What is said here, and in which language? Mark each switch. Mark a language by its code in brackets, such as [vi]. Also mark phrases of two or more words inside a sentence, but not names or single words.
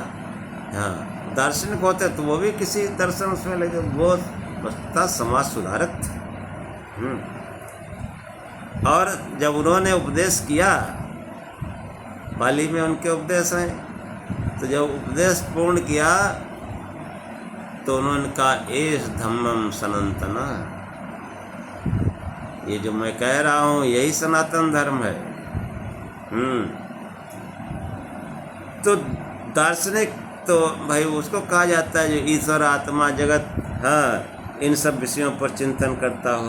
[hi] हाँ, दार्शनिक होते तो वो भी किसी दर्शन उसमें लगे, वो वस्तुतः समाज सुधारक थे। और जब उन्होंने उपदेश किया, पाली में उनके उपदेश हैं, तो जब उपदेश पूर्ण किया तो उन्होंने कहा [pi] एष धम्मम सनातना, [hi] ये जो मैं कह रहा हूँ यही सनातन धर्म है। तो दार्शनिक तो भाई उसको कहा जाता है जो ईश्वर, आत्मा, जगत, हाँ, इन सब विषयों पर चिंतन करता हो।